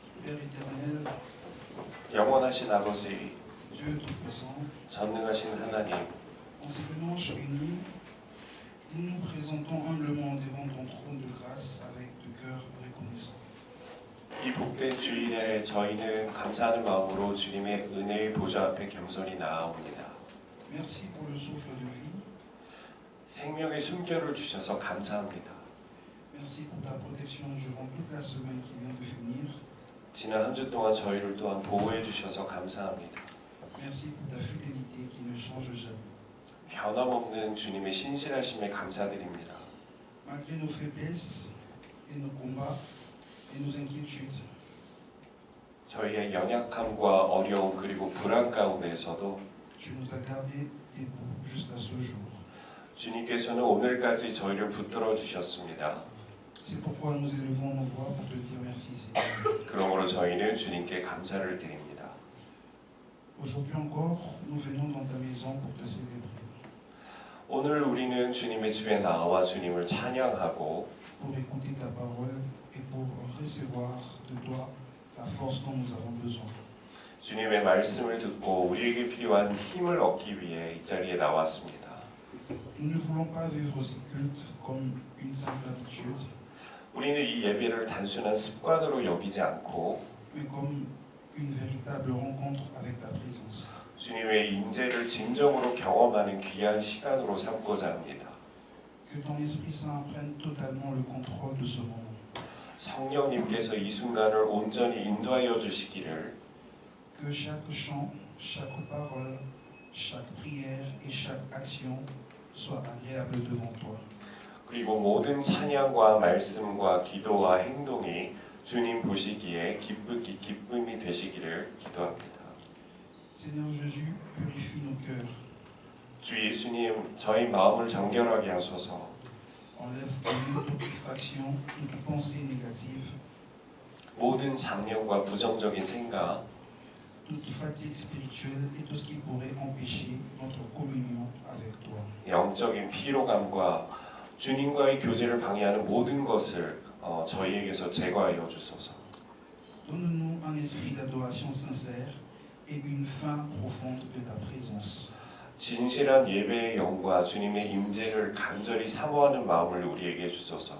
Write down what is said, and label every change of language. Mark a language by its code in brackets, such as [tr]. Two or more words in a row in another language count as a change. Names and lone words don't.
[fr] Père éternel, [ko] 영원하신 아버지, [fr] Dieu Tout-Puissant, [ko] 전능하신 하나님, [fr] en ce dimanche béni, nous nous présentons humblement devant ton trône de grâce avec le cœur reconnaissant. [ko] 이 복된 주일에 저희는 감사하는 마음으로 주님의 은혜의 보좌 앞에 겸손히 나아옵니다. [fr] Merci pour le souffle de vie. [ko] 생명의 숨결을 주셔서 감사합니다. [fr] Merci pour ta protection durant toute la semaine qui vient de finir. [ko] 지난 한 주 동안 저희를 또한 보호해 주셔서 감사합니다. [fr] Merci pour ta fidélité qui ne change jamais. [ko] 변함없는 주님의 신실하심에 감사드립니다. [fr] Malgré nos faiblesses et nos combats et nos inquiétudes, [ko] 저희의 연약함과 어려움 그리고 불안 가운데에서도 [fr] tu nous as gardés debout jusqu'à ce jour. [ko] 주님께서는 오늘까지 저희를 붙들어 주셨습니다. [fr] C'est pourquoi nous élevons nos voix pour te dire merci, Seigneur. [ko] 그러므로 저희는 주님께 감사를 드립니다. [fr] Aujourd'hui encore, nous venons dans ta maison pour te célébrer, [ko] 오늘 우리는 주님의 집에 나와 주님을 찬양하고 [fr] pour écouter ta parole et pour recevoir de toi la force dont nous avons besoin. [ko] 주님의 말씀을 듣고 우리에게 필요한 힘을 얻기 위해 이 자리에 나왔습니다. [fr] Nous ne voulons pas vivre ce culte comme une simple habitude, [ko] 우리는 이 예배를 단순한 습관으로 여기지 않고 [fr] mais comme une véritable rencontre avec ta présence. [ko] 주님의 임재를 진정으로 경험하는 귀한 시간으로 삼고자 합니다. [fr] Que ton Esprit Saint prenne totalement le contrôle de ce moment. [ko] 성령님께서 이 순간을 온전히 인도하여 주시기를, [fr] Que chaque chant, chaque parole, chaque prière et chaque action soit agréable devant toi. [ko] 그리고 모든 찬양과 말씀과 기도와 행동이 주님 보시기에 기쁨이 되시기를 기도합니다. [fr] Seigneur Jésus, purifie nos cœurs. [ko] 주 예수님, 저희 마음을 정결하게 하소서. [fr] Enlève de nous toute distraction, toute pensée négative, [ko] 모든 잡념과 부정적인 생각, [fr] toute fatigue spirituelle et tout ce qui pourrait empêcher notre communion avec toi. [ko] 영적인 피로감과 주님과의 교제를 방해하는 모든 것을 저희에게서 제거하여 주소서. [fr] Donne-nous un esprit d'adoration sincère et une faim profonde de ta présence. [ko] 진실한 예배의 영과 주님의 임재를 간절히 사모하는 마음을 우리에게 주소서.